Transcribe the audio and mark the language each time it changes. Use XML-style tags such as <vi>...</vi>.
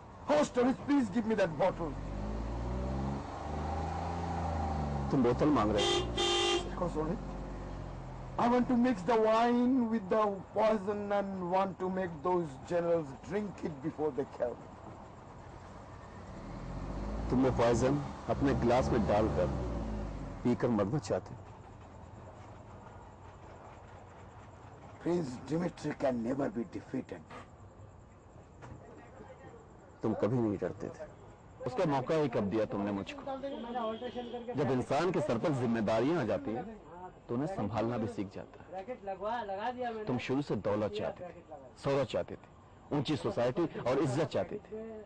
<en>Oh, Stonehenge, please give me that bottle.</en> <hi>तुम बोतल मांग रहे हो?</hi> <en>Because Stonehenge, I want to mix the wine with the poison and want to make those generals drink it before they kill me.</en> <hi>तुम वो poison अपने गिलास में डालकर पीकर मरना चाहते हो?</hi> <en>Prince Dimitri can never be defeated.</en> <hi>तुम कभी नहीं डरते थे। उसका मौका ही कब दिया तुमने मुझको? जब इंसान के सर पर जिम्मेदारियां आ जाती हैं तो उन्हें संभालना भी सीख जाता है। तुम शुरू से दौलत चाहते थे, शोहरत चाहते थे, ऊंची सोसाइटी और इज्जत चाहते थे।</hi>